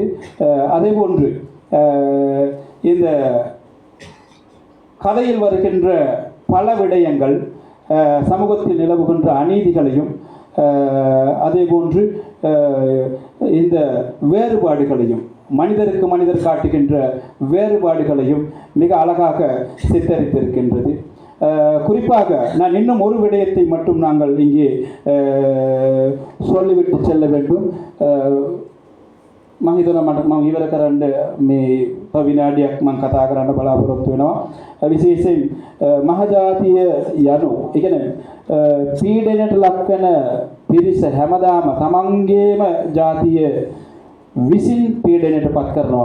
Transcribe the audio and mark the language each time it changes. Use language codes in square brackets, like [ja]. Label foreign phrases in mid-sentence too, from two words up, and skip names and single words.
[ta] அதேபோன்று இந்த கதையில் வருகின்ற பல விடயங்கள் சமூகத்தில் நிலவுகின்ற அநீதிகளையும் அதேபோன்று இந்த வேறுபாடுகளையும் மனிதருக்கு மனிதர் காட்டுகின்ற வேறுபாடுகளையும் மிக அழகாக சித்தரித்திருக்கின்றது. குறிப்பாக நான் இன்னும் ஒரு விடயத்தை மட்டும் நாங்கள் இங்கே சொல்லிவிட்டு செல்ல வேண்டும். [si] මම හිතනවා මම ඉවර කරන්න මේ විනාඩියක් මම කතා කරන්න බලාපොරොත්තු වෙනවා. විශේෂයෙන් මහජාතිය යනු ඒ කියන්නේ පීඩනයට ලක්වන පිරිස හැමදාම තමන්ගේම ජාතිය විසින් පීඩනයට පත් කරනවා.